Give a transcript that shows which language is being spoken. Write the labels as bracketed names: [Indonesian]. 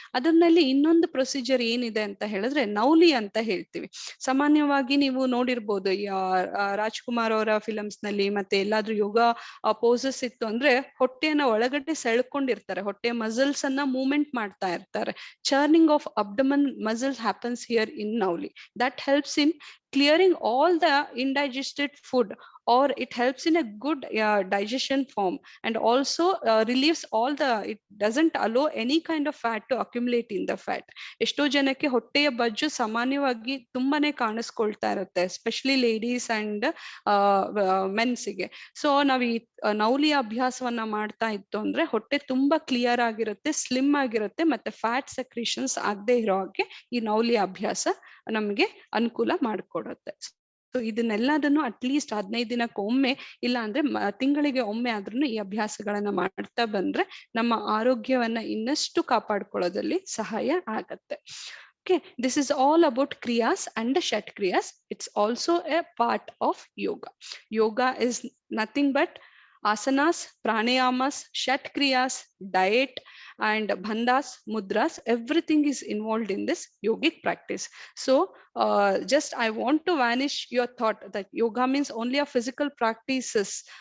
[Kannada] ಅದರಲ್ಲಿ ಇನ್ನೊಂದು ಪ್ರೊಸೀಜರ್ ಏನಿದೆ ಅಂತ ಹೇಳಿದ್ರೆ ನೌಲಿ ಅಂತ ಹೇಳ್ತೀವಿ. ಸಾಮಾನ್ಯವಾಗಿ ನೀವು ನೋಡಿರ್ಬೋದು, ರಾಜ್ಕುಮಾರ್ ಅವರ ಫಿಲಮ್ಸ್ ನಲ್ಲಿ ಮತ್ತೆ ಎಲ್ಲಾದ್ರೂ ಯೋಗ ಪೋಸಸ್ ಇತ್ತು ಅಂದ್ರೆ ಹೊಟ್ಟೆಯನ್ನ ಒಳಗಡೆ ಸೆಳ್ಕೊಂಡಿರ್ತಾರೆ, ಹೊಟ್ಟೆ ಮಸಲ್ಸ್ ಅನ್ನ ಮೂವ್ಮೆಂಟ್ ಮಾಡ್ತಾ ಇರ್ತಾರೆ. [English] Churning of abdomen muscles happens here in nauli. That helps in clearing all the indigested food, or it helps in a good digestion form, and also relieves all the, it doesn't allow any kind of fat to accumulate in the fat. [Kannada] ಎಷ್ಟೋ ಜನಕ್ಕೆ ಹೊಟ್ಟೆಯ ಬಜ್ಜು ಸಾಮಾನ್ಯವಾಗಿ ತುಂಬಾನೇ ಕಾಣಿಸ್ಕೊಳ್ತಾ ಇರುತ್ತೆ, [English] Especially ladies and ಮೆನ್ಸಿಗೆ. [Kannada] So ನಾವು ಈ ನೌಲಿ ಅಭ್ಯಾಸವನ್ನ ಮಾಡ್ತಾ ಇತ್ತು ಅಂದ್ರೆ ಹೊಟ್ಟೆ ತುಂಬಾ ಕ್ಲಿಯರ್ ಆಗಿರುತ್ತೆ, ಸ್ಲಿಮ್ ಆಗಿರುತ್ತೆ, ಮತ್ತೆ ಫ್ಯಾಟ್ ಸೆಕ್ರೀಷನ್ಸ್ ಆಗದೆ ಇರೋ ಹಾಗೆ ಈ ನೌಲಿ ಅಭ್ಯಾಸ ನಮ್ಗೆ ಅನುಕೂಲ ಮಾಡಿಕೊಡುತ್ತೆ. ಸೊ ಇದನ್ನೆಲ್ಲದನ್ನು ಅಟ್ಲೀಸ್ಟ್ 15 ದಿನಕ್ಕೆ ಒಮ್ಮೆ, ಇಲ್ಲ ಅಂದ್ರೆ ತಿಂಗಳಿಗೆ ಒಮ್ಮೆ ಆದ್ರೂ ಈ ಅಭ್ಯಾಸಗಳನ್ನ ಮಾಡ್ತಾ ಬಂದ್ರೆ ನಮ್ಮ ಆರೋಗ್ಯವನ್ನ ಇನ್ನಷ್ಟು ಕಾಪಾಡ್ಕೊಳ್ಳೋದ್ರಲ್ಲಿ ಸಹಾಯ ಆಗತ್ತೆ. [English] Okay, this is all about Kriyas and the Shat Kriyas. It's also a part of yoga. Yoga is nothing but asanas, pranayamas, Shat Kriyas, diet, and Bhandas, mudras. Everything is involved in this yogic practice. So just I want to vanish your thought that yoga means only a physical practices.